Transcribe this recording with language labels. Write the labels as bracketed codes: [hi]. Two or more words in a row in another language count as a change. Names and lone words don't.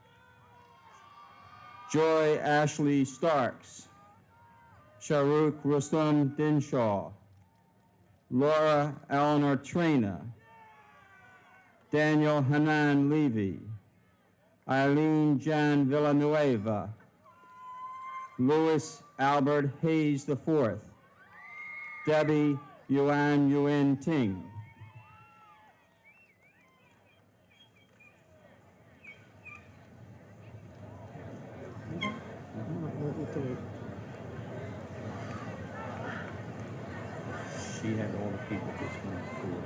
[en] Joy Ashley Starks, Sharuk Rustam Dinshaw, Laura Eleanor Traina, Daniel Hanan Levy, Eileen Jan Villanueva, Louis Albert Hayes IV, Debbie Yuan Yuen Ting. She had all the people just went forward.